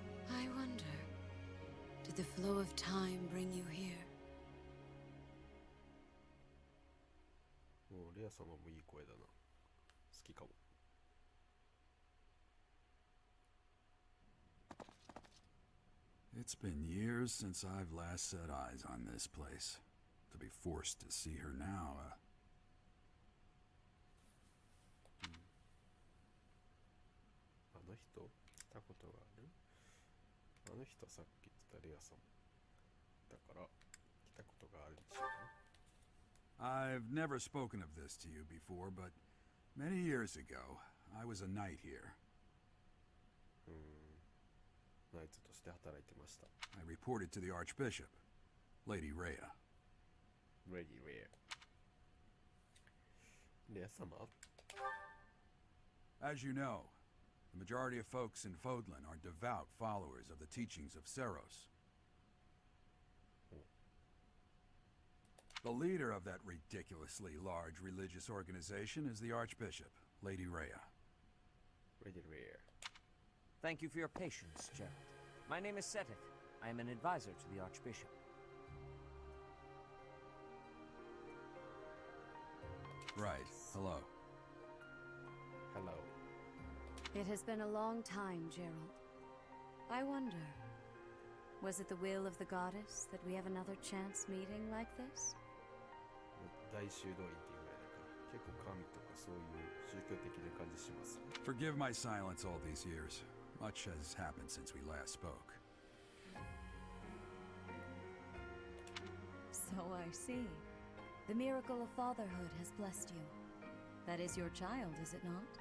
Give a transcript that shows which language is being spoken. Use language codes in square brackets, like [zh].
[en] I wonder, did the flow of time bring you here? [ja] もうレア様もいい声だな。好きかも。 [en] It's been years since I've last set eyes on this place. To be forced to see her now, [ja] あの人来たことがある？あの人さっき言ってたレア様。だから来たことがあるんでしょうね。 [en] I've never spoken of this to you before, but many years ago, I was a knight here. [ja] ナイツとして働いてました。 [en] I reported to the Archbishop, Lady Rhea. [ja] レディレア。レア様？ [en] As you know, the majority of folks in Fodlan are devout followers of the teachings of Seros. The leader of that ridiculously large religious organization is the Archbishop, Lady Rhea. [ja] レディレア。 [en] Thank you for your patience, Gerald. My name is Seteth. I am an advisor to the Archbishop. Right. Hello. Hello. It has been a long time, Gerald. I wonder, was it the will of the goddess that we have another chance meeting like this? [ja] 大修道院っていうぐらいだから結構神とかそういう宗教的な感じしますね。 [en] Forgive my silence all these years. Much has happened since we last spoke. So I see. The miracle of fatherhood has blessed you. That is your child, is it not?